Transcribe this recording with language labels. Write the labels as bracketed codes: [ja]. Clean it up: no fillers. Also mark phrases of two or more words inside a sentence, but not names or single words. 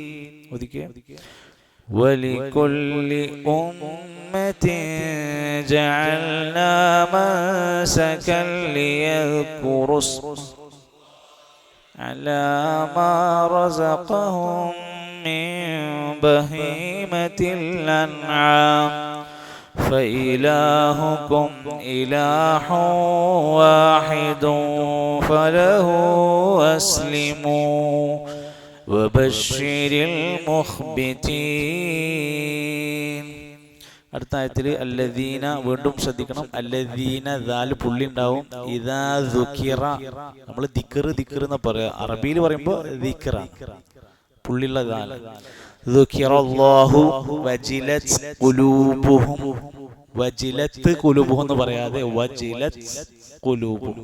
[ar] ഒതുക്കിയ ولكل أمة جعلنا منسكا ليذكروا على ما رزقهم من بهيمة الأنعام. فإلهكم إله واحد فله أسلموا وبشر المخبتين. [ml] അടുത്ത ആയത്തിൽ അല്ലദീന, വീണ്ടും ശ്രദ്ധിക്കണം, അല്ലദീന ദാൽ പുള്ളി ഉണ്ടാവും. [ar] إذا ذكر, [ml] നമ്മൾ ദിക്ർ എന്ന് പറയാ, അറബിയിൽ പറയുമ്പോൾ ദിക്റാണ്, പുള്ളിയുള്ള ദാൽ. [ar] ذكر الله وجلت قلوبهم وجلت قلوبهم [ml] എന്ന് പറയാതെ [ar] وجلت قلوبهم.